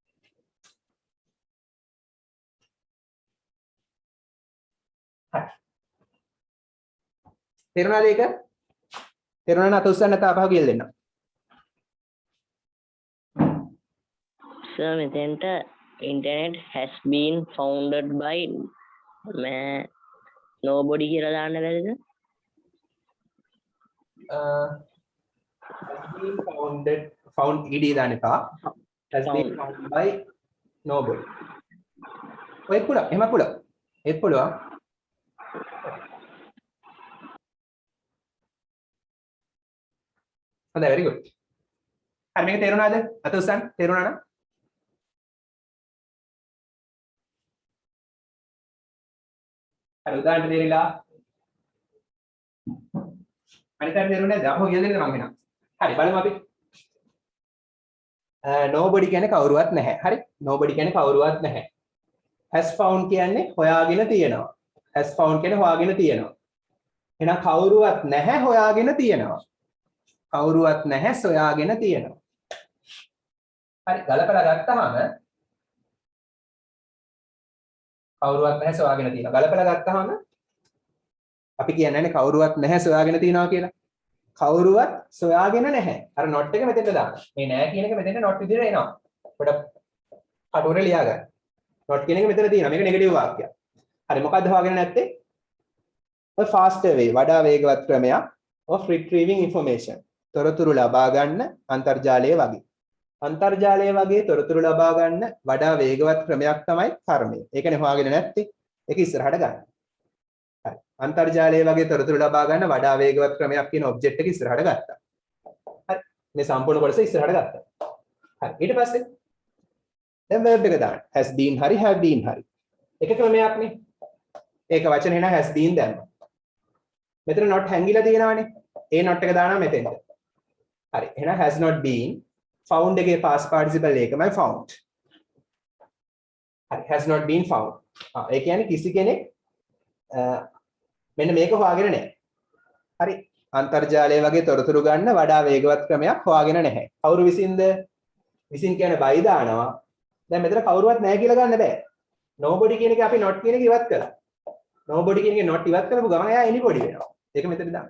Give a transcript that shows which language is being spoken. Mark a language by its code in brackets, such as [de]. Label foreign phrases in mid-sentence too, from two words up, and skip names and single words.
[si] හරි. තේරුණාද ඒක? තේරුණා නම් අත උස්සන්න තාපහු කියලා දෙන්න. Sir, මෙතෙන්ට [en] internet has been founded by nobody [si] කියලා දාන්න බැරිද? [en] Has been found ed [si] දාන්න එපා. [en] Has been found by nobody. [si] ඔයත් පුළුවන්. එහෙම පුළුවන්. ඒත් පුළුවන්. හොඳයි, [en] very good. [si] හරි මේක තේරුණාද? අත උස්සන්න. තේරුණා නම්? හරි උදාහරණ දෙන්නලා. අනිත් අය තේරුණේ නැද්ද? අපෝ කියලා දෙන්න මම එනවා. හරි බලමු අපි. nobody කියන්නේ කවුරුවත් නැහැ. හරි? nobody කියන්නේ කවුරුවත් නැහැ. [en] has found [si] කියන්නේ හොයාගෙන තියෙනවා. [en] has found [si] කියන්නේ හොයාගෙන තියෙනවා. එහෙනම් කවුරුවත් නැහැ හොයාගෙන තියෙනවා. කවුරුවත් නැහැ සොයාගෙන තියෙනවා. හරි ගලපලා ගත්තාම කවුරුවත් නැහැ සොයාගෙන තියෙනවා. ගලපලා ගත්තාම අපි කියන්නේ කවුරුවත් නැහැ සොයාගෙන තියෙනවා කියලා. කවුරුවත් සොයාගෙන නැහැ. අර not එක මෙතෙන්ට දාන්න. මේ නැහැ කියන එක මෙතෙන්ට not විදිහට එනවා. අපිට කටුවර ලියා ගන්න. not කියන එක මෙතන තියෙනවා. මේක නෙගටිව් වාක්‍යයක්. හරි මොකද්ද හොයාගෙන නැත්තේ? [en] a faster way [si] වඩා වේගවත් ක්‍රමයක් [en] of retrieving information. [si] තොරතුරු ලබා ගන්න අන්තර්ජාලය වගේ. අන්තර්ජාලය වගේ තොරතුරු ලබා ගන්න වඩා වේගවත් ක්‍රමයක් තමයි කර්මය. ඒකනේ හොයාගෙන නැත්තේ. ඒක ඉස්සරහට ගන්න. හරි. අන්තර්ජාලය වගේ තොරතුරු ලබා ගන්න වඩා වේගවත් ක්‍රමයක් කියන ඔබ්ජෙක්ට් එක ඉස්සරහට ගත්තා. හරි. මේ සම්පූර්ණ කොටස ඉස්සරහට ගත්තා. හරි. ඊට පස්සේ දැන් verb එක දාන්න. [en] has been හරි have been හරි. [si] එක ක්‍රමයක් නේ. ඒක වචනේ න [en] has been [si] දැම්මා. මෙතන not හැංගිලා තියෙනවානේ. ඒ not එක දානවා මෙතෙන්ට. හරි. එහෙනම් [en] has not been found [si] එකේ [en] past participle [si] එකමයි found. [en] හරි. has not been found. [si] ඒ කියන්නේ කිසි කෙනෙක් මෙන්න මේක හොයාගෙන නැහැ. හරි. අන්තර්ජාලය වගේ තොරතුරු ගන්න වඩා වේගවත් ක්‍රමයක් හොයාගෙන නැහැ. කවුරු විසින්ද? විසින් කියන්නේ by දානවා. දැන් මෙතන කවුරුවත් නැහැ කියලා ගන්න බෑ. nobody කියන එක අපි not කියන එක ඉවත් කළා. nobody කියන එක not ඉවත් කරපු ගමන් එයා anybody වෙනවා. ඒක මෙතන දාන්න.